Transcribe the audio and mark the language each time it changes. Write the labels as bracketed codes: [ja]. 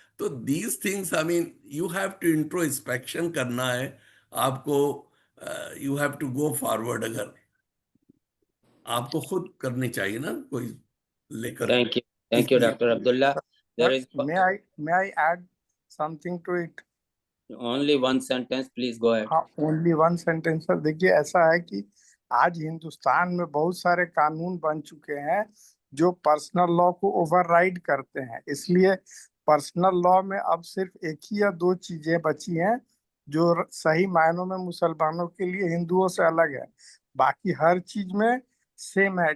[en] तो these things, I mean, you have to introspection [hi] करना है आपको। [en] You have to go forward. [hi] अगर आपको खुद करनी चाहिए ना कोई लेकर। [en] Thank you, Dr. Abdullah. There is. May I add something to it? Only one sentence, please go ahead. हाँ, only one sentence sir. [hi] देखिए, ऐसा है कि आज हिंदुस्तान में बहुत सारे कानून बन चुके हैं जो पर्सनल लॉ को ओवरराइड करते हैं। इसलिए पर्सनल लॉ में अब सिर्फ एक ही या दो चीजें बची हैं जो सही मायनों में मुसलमानों के लिए हिंदुओं से अलग है, बाकी हर चीज में सेम है।